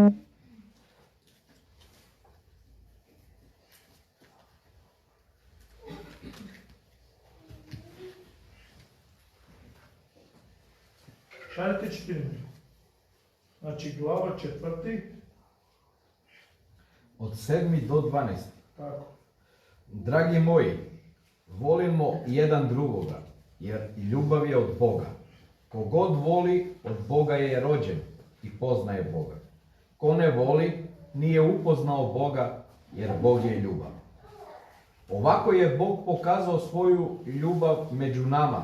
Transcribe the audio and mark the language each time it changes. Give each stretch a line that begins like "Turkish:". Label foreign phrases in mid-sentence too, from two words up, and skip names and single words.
Macedonian: Шарите 4. Значи глава 4. Од 7 до 12. Тако. Драги мои, Волимо еден другога,
Serbian: jer i ljubav je od Boga. Kogod voli, od Boga je rođen i poznaje Boga. Ko ne voli, nije upoznao Boga, jer Bog je ljubav. Ovako je Bog pokazao svoju ljubav među nama.